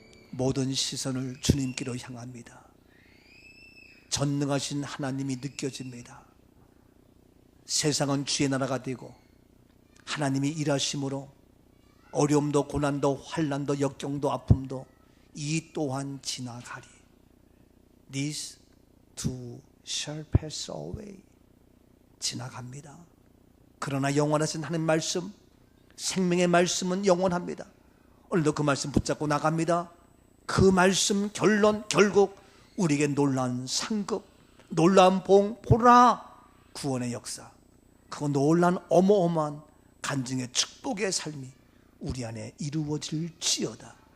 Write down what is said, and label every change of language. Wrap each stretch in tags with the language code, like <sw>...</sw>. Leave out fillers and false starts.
<ko>모든 시선을 주님께로 향합니다. 전능하신 하나님이 느껴집니다. 세상은 주의 나라가 되고 하나님이 일하심으로 어려움도 고난도 환난도 역경도 아픔도 이 또한 지나가리.</ko> <en>This too shall pass away.</en> <ko>지나갑니다. 그러나 영원하신 하나님 말씀, 생명의 말씀은 영원합니다. 오늘도 그 말씀 붙잡고 나갑니다. 그 말씀 결론 결국 우리에게 놀라운 상급, 놀라운 봉, 보라 구원의 역사, 그 놀라운 어마어마한 간증의 축복의 삶이 우리 안에 이루어질지어다.</ko>